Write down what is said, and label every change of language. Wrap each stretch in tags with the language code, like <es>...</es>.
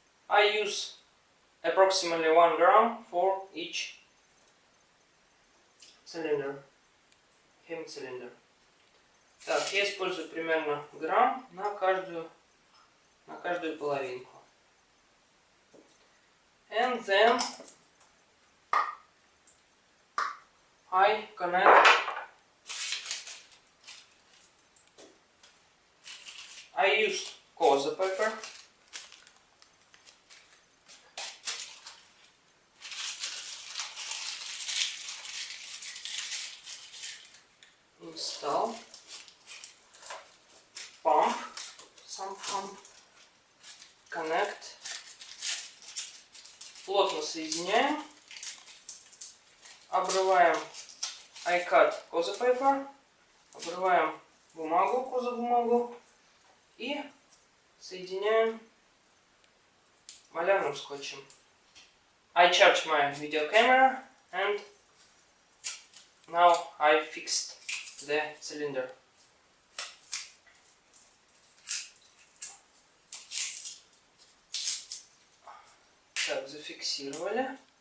<en>I use approximately 1 gram for each cylinder, hemi-cylinder.</en> <ru>Так, я использую примерно грамм на каждую половинку.</ru> <en>And then I connect. I use kozo-paper. Install pump, some pump, connect,</en> <ru>плотно соединяем, обрываем</ru> <en>I cut kozo-paper,</en> <ru>обрываем бумагу, козо-бумагу и соединяем малярным скотчем.</ru> <en>I charge my video camera and now I fixed the cylinder.</en> <ru>Так, зафиксировали.</ru>